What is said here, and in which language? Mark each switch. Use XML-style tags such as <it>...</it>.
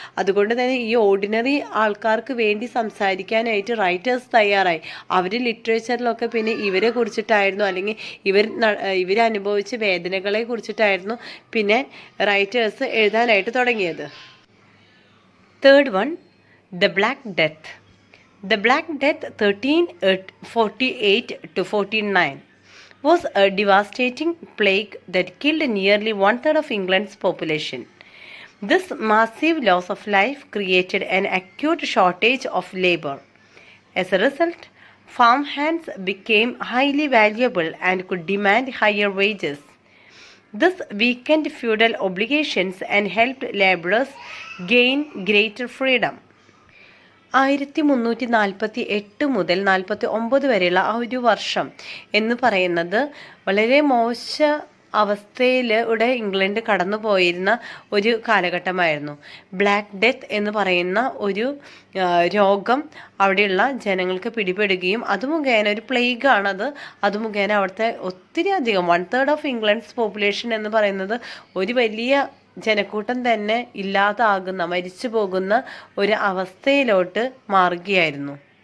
<ml>അതുകൊണ്ട് തന്നെ ഈ ഓർഡിനറി ആൾക്കാർക്ക് വേണ്ടി സംസാരിക്കാനായിട്ട് റൈറ്റേഴ്സ് തയ്യാറായി. അവർ ലിറ്ററേച്ചറിലൊക്കെ പിന്നെ ഇവരെ കുറിച്ചിട്ടായിരുന്നു, അല്ലെങ്കിൽ ഇവരനുഭവിച്ച വേദനകളെ കുറിച്ചിട്ടായിരുന്നു പിന്നെ റൈറ്റേഴ്സ് എഴുതാനായിട്ട് തുടങ്ങിയത്. Third one, the black death.</ml> <en>The Black Death 1348 to 1409 was a devastating plague that killed nearly 1/3 of England's population. This massive loss of life created an acute shortage of labor. As a result, farmhands became highly valuable and could demand higher wages. This weakened feudal obligations and helped laborers gain greater freedom.</en> <ml>1348 മുതൽ 49 വരെയുള്ള ആ ഒരു വർഷം എന്ന് പറയുന്നത് വളരെ അവസ്ഥയിലൂടെ England കടന്നു പോയിരുന്ന ഒരു കാലഘട്ടമായിരുന്നു. ബ്ലാക്ക് ഡെത്ത് എന്ന് പറയുന്ന ഒരു രോഗം അവിടെയുള്ള ജനങ്ങൾക്ക് പിടിപെടുകയും അത് മുഖേന ഒരു പ്ലേഗാണത്, അത് മുഖേന അവിടുത്തെ ഒത്തിരി അധികം 1/3 ഓഫ് ഇംഗ്ലണ്ട്സ് പോപ്പുലേഷൻ എന്ന് പറയുന്നത് ഒരു വലിയ ജനക്കൂട്ടം തന്നെ ഇല്ലാതാകുന്ന, മരിച്ചു പോകുന്ന ഒരു അവസ്ഥയിലോട്ട് മാറുകയായിരുന്നു.</ml>